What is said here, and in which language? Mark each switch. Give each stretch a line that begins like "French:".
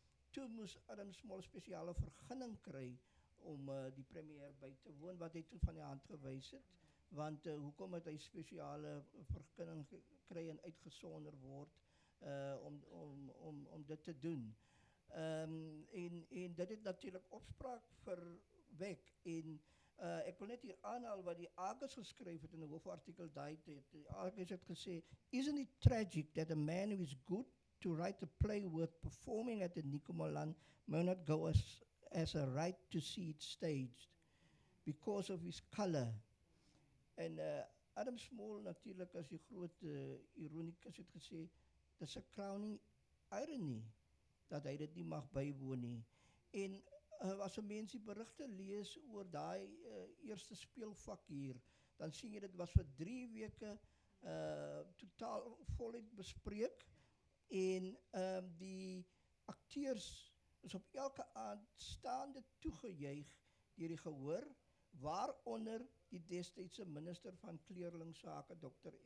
Afrikaans: Toe moes Adam Small spesiale vergunning kry om die premier by te woon wat hy toe van die hand gewys het, want hoekom het hy spesiale vergunning gekry en uitgesonder word om dit te doen. En dit het natuurlik opspraak verwek en ek wil net hier aanhaal wat die Argus geskryf het in 'n hoofartikel daai tyd. Die Argus het gesê,
English: "Isn't it tragic that a man who is good to write a play worth performing at the Nico Malan may not go as a right to see it staged because of his color."
Afrikaans: En Adam Small natuurlijk as die groot ironikus het gesê, dis 'n
English: crowning irony
Afrikaans: dat hy dit nie mag bywoon nie. En as 'n mens die berigte lees oor daai eerste speelvak hier, dan sien jy dit was vir 3 weke totaal voluit bespreek en die akteurs is op elke aand staande toegejuig deur die gehoor, waaronder die destydse minister van kleerlingsake Dr.